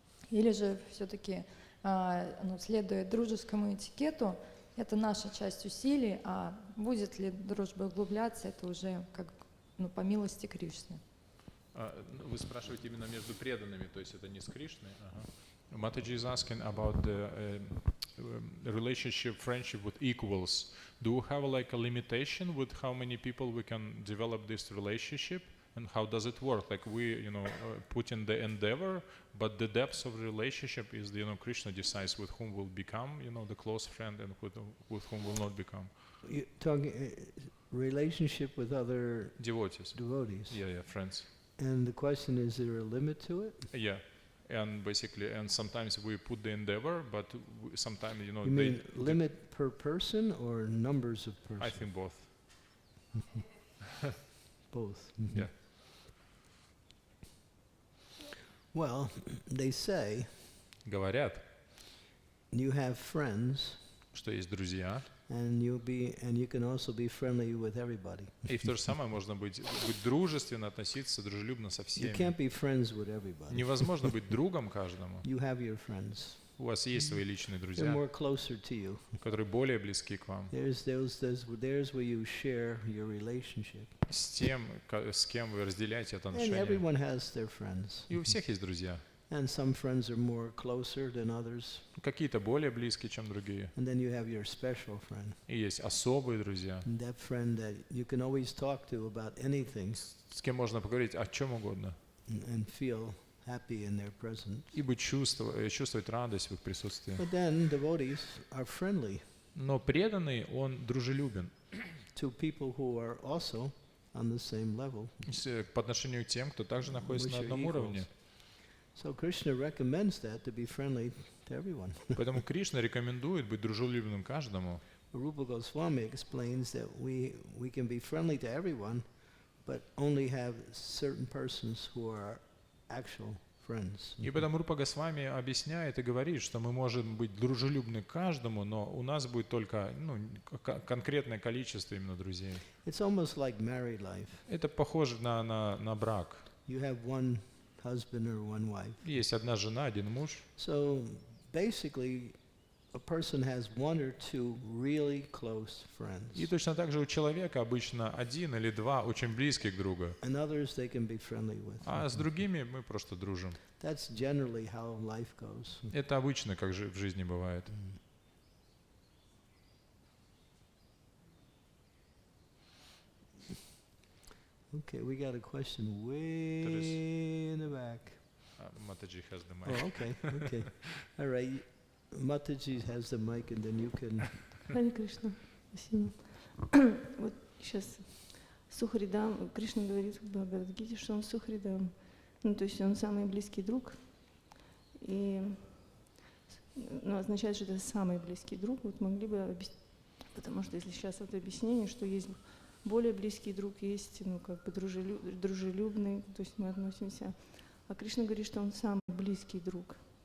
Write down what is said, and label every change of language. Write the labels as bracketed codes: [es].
[ru] Или же все-таки, следуя дружескому этикету, это наша часть усилий, а будет ли дружба углубляться, это уже как по милости Кришны. Вы спрашиваете именно между преданными, то есть это не с Кришной? [en] Mataji is asking about the relationship, friendship with equals. Do you have like a limitation with how many people we can develop this relationship, and how does it work? Like we, put in the endeavor, but the depth of the relationship is, Krishna decides with whom will become, the close friend, and with whom will not become. You're talking relationship with other Devotees. Yeah, friends. And the question is there a limit to it? Yeah. And basically, and sometimes we put the endeavor, but sometimes, You mean limit per person or numbers of persons? I think both. Both. Yeah. Well, they say [ru] Говорят, [en] you have friends, [ru] что есть друзья, [en] and you can also be friendly with everybody. [ru] и в то же самое можно быть дружественно, относиться дружелюбно со [en] You [ru] всеми. [en] can't be friends with everybody. [ru] Невозможно быть другом каждому. [en] You have your friends. [ru] У вас есть свои личные [en] They're [ru] друзья, [en] more closer to you. [ru] которые более близки к вам. [en] There's where you share your relationship. [ru] С тем, с кем вы разделяете это [en] And [ru] отношение. [en] everyone has their friends. [ru] И у всех есть друзья. [en] And some friends are more closer than others. [ru] Какие-то более близкие, чем другие. [en] And then you have your special friend. [ru] И есть особые друзья, [en] And that friend that you can always talk to about anything [ru] с кем можно поговорить о чем угодно. [en] and feel happy in their presence. [ru] И быть чувствовать радость в их присутствии. [en] But then devotees are friendly [ru] Но преданный, он дружелюбен [en] to people who are also on the same level. [ru] по отношению к тем, кто также находится [en] Which [ru] на [en] are [ru] одном [en] equals. [ru] уровне. [en] So Krishna recommends that to be friendly to everyone. [ru] Поэтому Кришна рекомендует быть дружелюбным каждому. [en] Rupa Goswami explains that we can be friendly to everyone, but only have certain persons who are actual friends. [ru] И поэтому Рупа Госвами объясняет и говорит, что мы можем быть дружелюбны каждому, но у нас будет только конкретное количество именно друзей. [en] It's almost like married life. [ru] Это похоже на брак. [en] You have one husband or one wife. [ru] Есть одна жена, один муж. [en] So basically, a person has one or two really close friends. [ru] И точно так же у человека обычно один или два очень близких друга. [en] And others they can be friendly with. [ru] А с другими мы просто дружим. [en] That's generally how life goes. [ru] Это обычно, как же в жизни бывает. [en] Okay, we got a question way in the back. Mataji has the mic. Oh, okay. All right. Mataji has the mic, and then you can. [ru] Харе Кришна, спасибо. Вот сейчас Сухаридам, Кришна говорит в Бхагавад-гите, что он Сухаридам, то есть он самый близкий друг, и означает, что это самый близкий друг. Вот могли бы объяснить, потому что если сейчас это объяснение, что есть более близкий друг, есть дружелюбный, то есть мы относимся, а Кришна говорит, что он самый близкий друг.